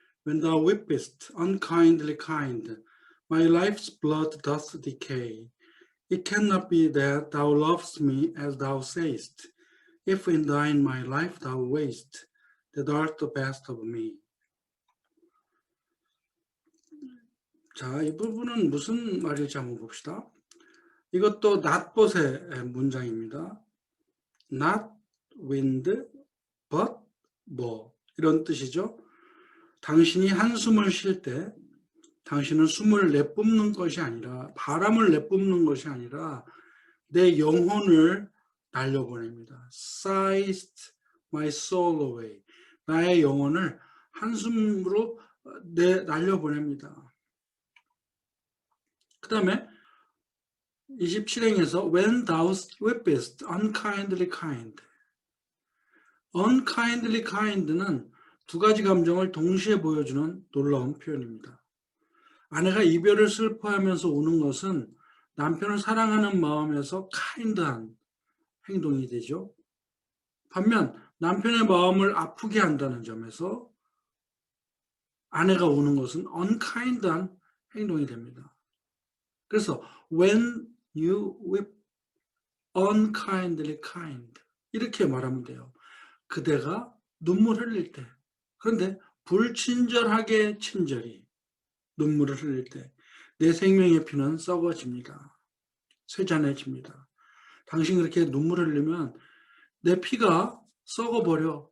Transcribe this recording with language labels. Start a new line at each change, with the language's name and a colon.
English: When thou weepest, unkindly kind, my life's blood doth decay. It cannot be that thou lovest me as thou sayest, if in thine my life thou waste, that art the best of me.
Korean: 자, 이 부분은 무슨 말일지 한번 봅시다. 이것도 notbut의 문장입니다.
English: not wind, but
Korean: 뭐 이런 뜻이죠. 당신이 한숨을 쉴 때 당신은 숨을 내뿜는 것이 아니라 바람을 내뿜는 것이 아니라 내 영혼을 날려보냅니다.
English: Sighest my soul away.
Korean: 나의 영혼을 한숨으로 날려보냅니다. 그 다음에 27행에서
English: When thou weepest, unkindly kind.
Korean: unkindly kind는 두 가지 감정을 동시에 보여주는 놀라운 표현입니다. 아내가 이별을 슬퍼하면서 우는 것은 남편을 사랑하는 마음에서 kind한 행동이 되죠. 반면 남편의 마음을 아프게 한다는 점에서 아내가 우는 것은 unkind한 행동이 됩니다. 그래서
English: when you weep unkindly kind
Korean: 이렇게 말하면 돼요. 그대가 눈물 흘릴 때, 그런데 불친절하게 친절히 눈물을 흘릴 때 내 생명의 피는 썩어집니다. 쇠잔해집니다. 당신 그렇게 눈물을 흘리면 내 피가 썩어버려.